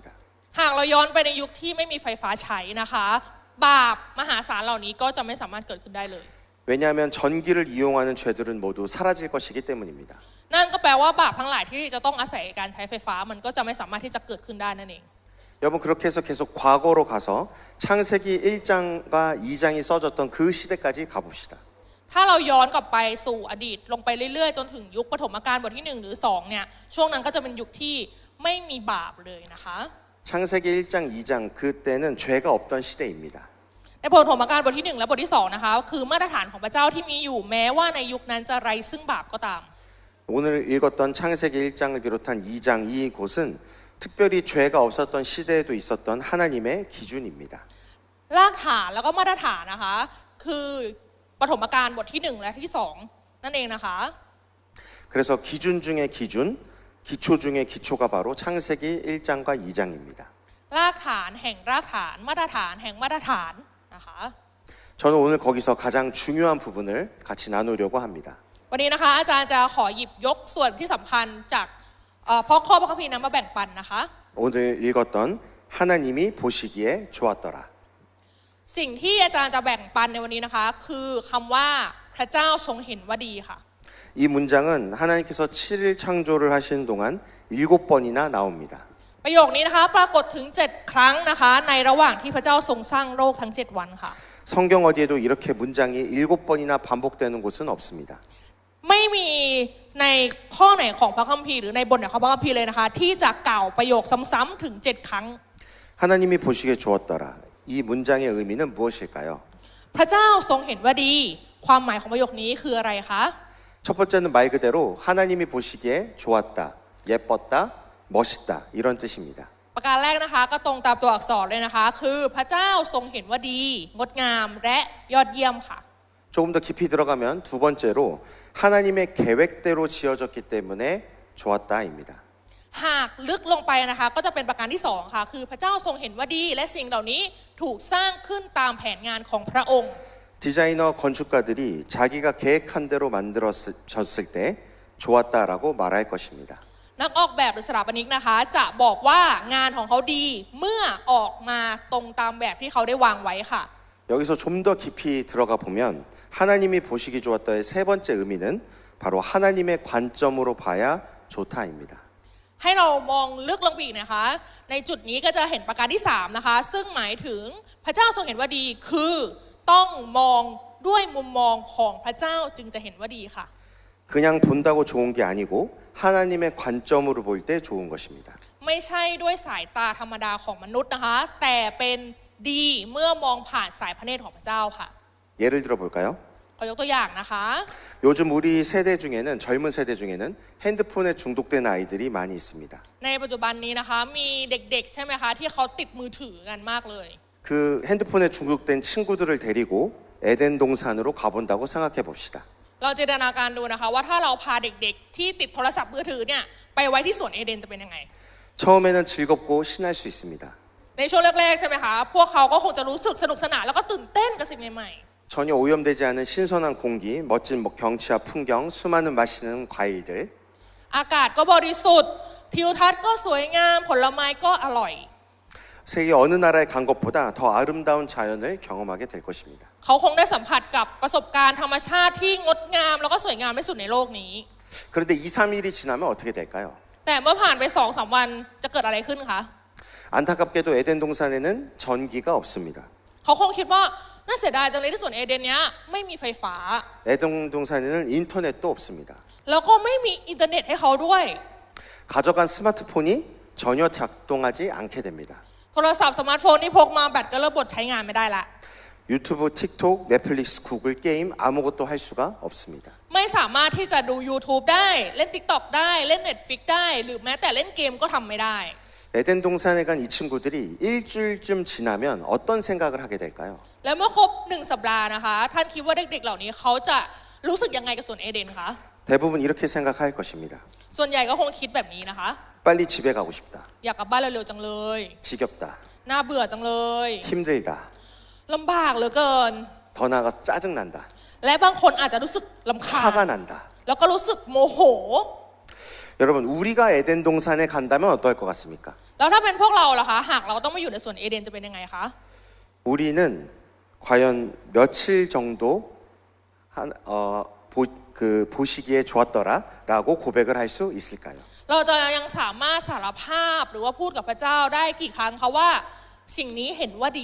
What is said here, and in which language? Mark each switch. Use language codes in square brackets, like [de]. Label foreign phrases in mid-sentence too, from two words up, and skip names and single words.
[th] หากเราย้อนไปในยุคที่ไม่มีไฟฟ้าใช้นะคะบาปมหาศาลเหล่านี้ก็จะไม่สามารถเกิดขึ้นได้เลย [ko] 왜냐하면 전기를 이용하는 죄들은 모두 사라질 것이기 때문입니다. [th] นั่นก็แปลว่าบาปทั้งหลายที่จะต้องอาศัยการใช้ไฟฟ้ามันก็จะไม่สามารถที่จะเกิดขึ้นได้นั่นเอง [ko] 여러분 그렇게 해서 계속 과거로 가서 창세기 1장과 2장이 써졌던 그 시대까지 가봅시다. [th] ถ้าเราย้อนกลับไปสู่อดีตลงไปเรื่อยๆจนถึงยุคปฐมกาลบทที่1หรือ2เนี่ยช่วงนั้นก็จะเป็นยุคที่ไม่มีบาปเลยนะคะ [ko] 창세기 1장, 2장 그때는 죄가 없던 시대입니다. [th] ในปฐมกาลบทที่1และบทที่2นะคะคือมาตรฐานของพระเจ้าที่มีอยู่แม้ว่าในยุคนั้นจะไร้ซึ่งบาปก็ตาม [ko] 오늘 읽었던 창세기 1장을 비롯한 2장 이곳은 특별히 죄가 없었던 시대에도 있었던 하나님의 기준입니다. [th] รากฐานแล้วก็มาตรฐานนะคะคือปฐมกาลบทที่1และที่2นั่นเองนะคะ [ko] 그래서 기준 중에 기준, 기초 중에 기초가 바로 창세기 1장과 2장입니다. [th] รากฐานแห่งรากฐานมาตรฐานแห่งมาตรฐานนะคะ [ko] 저는 오늘 거기서 가장 중요한 부분을 같이 나누려고 합니다. [th] วันนี้นะคะอาจารย์จะขอหยิบยกส่วนที่สำคัญจากข้อพระคัมภีร์นั้นมาแบ่งปันนะคะ [ko] 오늘 읽었던 하나님이 보시기에 좋았더라. [th] สิ่งที่อาจารย์จะแบ่งปันในวันนี้นะคะคือคำว่าพระเจ้าทรงเห็นว่าดีค่ะ [ko] 이 문장은 하나님께서 7일 창조를 하시는 동안 7번이나 나옵니다. [th] ประโยคนี้นะคะปรากฏถึง7ครั้งนะคะในระหว่างที่พระเจ้าทรงสร้างโลกทั้ง7วันค่ะ [ko] 성경 어디에도 이렇게 문장이 7번이나 반복되는 곳은 없습니다. [th] ไม่มีในข้อไหนของพระคัมภีร์หรือในบทไหนของพระคัมภีร์เลยนะคะที่จะกล่าวประโยคซ้ำๆถึง7ครั้ง [ko] 하나님이 보시기에 좋았더라. 이 문장의 의미는 무엇일까요? [th] พระเจ้าทรงเห็นว่าดีความหมายของประโยคนี้คืออะไรคะ [ko] 첫 번째는 말 그대로 하나님이 보시기에 좋았다, 예뻤다, 멋있다 이런 뜻입니다. [th] ประการแรกนะคะก็ตรงตามตัวอักษรเลยนะคะคือพระเจ้าทรงเห็นว่าดีงดงามและยอดเยี่ยมค่ะ [ko] 조금 더 깊이 들어가면 두 번째로 하나님의 계획대로 지어졌기 때문에 좋았다입니다. [th] หากลึกลงไปนะคะก็จะเป็นประการที่2ค่ะคือพระเจ้าทรงเห็นว่าดีและสิ่งเหล่านี้ถูกสร้างขึ้นตามแผนงานของพระองค์ [ko] 디자이너 건축가들이 자기가 계획한 대로 만들어졌을 때 좋았다라고 말할 것입니다. [th] นักออกแบบหรือสถาปนิกนะคะจะบอกว่างานของเขาดีเมื่อออกมาตรงตามแบบที่เขาได้วางไว้ค่ะ [ko] 여기서 좀 더 깊이 들어가 보면 하나님이 보시기 좋았다의 세 번째 의미는 바로 하나님의 관점으로 봐야 좋다입니다. [th] ให้เรามองลึกลงไปอีกนะคะในจุดนี้ก็จะเห็นประการที่3นะคะซึ่งหมายถึงพระเจ้าทรงเห็นว่าดีคือต้องมองด้วยมุมมองของพระเจ้าจึงจะเห็นว่าดีค่ะ [ko] 그냥 본다고 좋은 게 아니고 하나님의 관점으로 볼 때 좋은 것입니다. [th] ไม่ใช่ด้วยสายตาธรรมดาของมนุษย์นะคะแต่เป็นดีเมื่อมองผ่านสายพระเนตรของพระเจ้าค่ะ [ko] 예를 들어 볼까요? [th] ขอยกตัวอย่างนะคะ [ko] 요즘 우리 세대 중에는 젊은 세대 중에는 핸드폰에 중독된 아이들이 많이 있습니다. [th] ในปัจจุบันนี้นะคะมีเด็กๆใช่ไหมคะที่เขาติดมือถือกันมากเลย [ko] 그 핸드폰에 중독된 친구들을 데리고 에덴 동산으로 가본다고 생각해 봅시다. [th] เราจินตนาการดูนะคะว่าถ้าเราพาเด็กๆที่ติดโทรศัพท์มือถือเนี่ยไปไว้ที่สวนเอเดนจะเป็นยังไง [ko] 처음에는 즐겁고 신날 수 있습니다. [th] ในช่วงแรกๆใช่ไหมคะพวกเขาก็คงจะรู้สึกสนุกสนานแล้วก็ตื่นเต้นกับสิ่งใหม่ [ko] 전혀 오염되지 않은 신선한 공기, 멋진 경치와 풍경, 수많은 맛있는 과일들. [th] ๆอากาศก็บริสุทธิ์ทิวทัศน์ก็สวยงามผลไม้ก็อร่อย [ko] 세계 어느 나라에 간 것보다 더 아름다운 자연을 경험하게 될 것입니다. [th] เขาคงได้สัมผัสกับประสบการณ์ธรรมชาติที่งดงามแล้วก็สวยงามที่สุดในโลกนี้ [ko] 그런데 2, 3일이 지나면 어떻게 될까요? [th] แต่เมื่อผ่านไป 2-3 วันจะเกิดอะไรขึ้นคะ [ko] 안타깝게도 에덴 동산에는 전기가 없습니다. [th] เขาคงคิดว่าน่าเสียดายจังเลยที่สวนเอเดนเนี้ยไม่มีไฟฟ้า [ko] 에덴 동산에는 인터넷도 없습니다. [th] แล้วก็ไม่มีอินเทอร์เน็ตให้เขาด้วย [ko] 가져간 스마트폰이 전혀 작동하지 않게 됩니다. [th] โทรศัพท์สมาร์ทโฟนที่พกมาแบตก็เริ่มหมดใช้งานไม่ได้ละ [ko] 유튜브, 틱톡, 넷플릭스, 구글 게임 아무것도 할 수가 없습니다. [th] ไม่สามารถที่จะดู YouTube ได้เล่น TikTok ได้เล่น Netflix ได้หรือแม้แต่เล่นเกมก็ทำไม่ได้ [ko] 에덴 동산에 간 이 친구들이 일주일쯤 지나면 어떤 생각을 하게 될까요? [th] แล้วเมื่อครบ1 สัปดาห์นะคะท่านคิดว่าเด็กๆเหล่านี้เขาจะรู้สึกยังไงกับสวนเอเดนคะ [ko] 대부분 이렇게 생각할 것입니다. [th] ส่วนใหญ่ก็คงคิดแบบนี้นะคะ [ko] 빨리 집에 가고 싶다. [th] อยากกลับบ้านเร็วๆจังเลย [ko] 지겹다. [th] น่าเบื่อจังเลย [ko] 힘들다. [th] ลำบากเหลือเกิน [ko] 더 나아가 짜증난다. [th] และบางคนอาจจะรู้สึกรำคาญ [ko] 화가 난다. [th] แล้วก็รู้สึกโมโห [ko] 여러분 우리가 에덴 동산에 간다면 어떨 것 같습니까? [th] แล้วถ้าเป็นพวกเราล่ะคะหากเราต้องมาอยู่ในสวนเอเดนจะเป็นยังไงคะ [ko] 우리는 과연 며칠 정도 보시기에 좋았더라라고 고백을 할 수 있을까요? [th] เราจะยังสามารถสารภาพหรือว่าพูดกับพระเจ้าได้กี่ครั้งคะว่าสิ่งนี้เห็นว่าดี